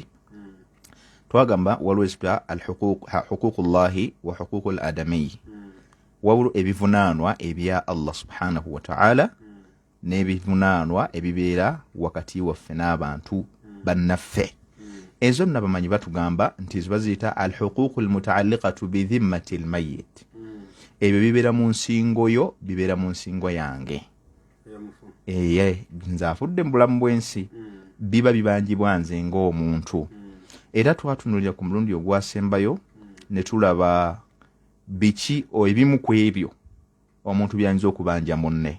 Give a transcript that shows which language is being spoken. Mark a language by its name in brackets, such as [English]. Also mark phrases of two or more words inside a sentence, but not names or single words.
[Ganda] Twagamba waliwo ezitwa [Arabic] حقوق الله وحقوق الآدمي, [Ganda] waliwo ebivunaanwa ebya Allah [Arabic] سبحانه وتعالى [Ganda] n'ebivunaanwa ebibeera wakati waffe n'abantu bannaffe. Ezo nno abamanyi batugamba nti baziyita [Arabic] الحقوق المتعلقة بذمة الميت. [Ganda] Ebyo bibeera mu nsingo yo, bibeera mu nsingo yange. Nze afudde mu bulamu bw'ensi, biba bibanjibwa nze ng'omuntu. Era twatunulira ku mulundi ogwasembayo ne tulaba biki ebimu ku ebyo omuntu byayinza okubanja munne.